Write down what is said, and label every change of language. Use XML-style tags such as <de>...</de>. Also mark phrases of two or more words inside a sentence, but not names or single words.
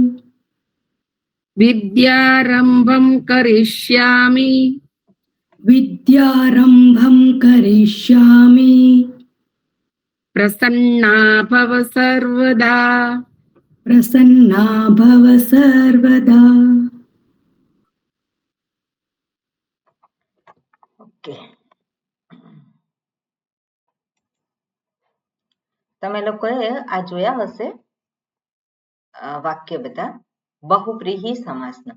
<sa>विद्यारंभं करिष्यामि विद्यारंभं करिष्यामि प्रसन्ना भव सर्वदा प्रसन्ना भव सर्वदा।</sa> <gu>ઓકે, તમે લોકોએ આ જોયા હશે વાક્ય બધા બહુવ્રીહી સમાસના.</gu>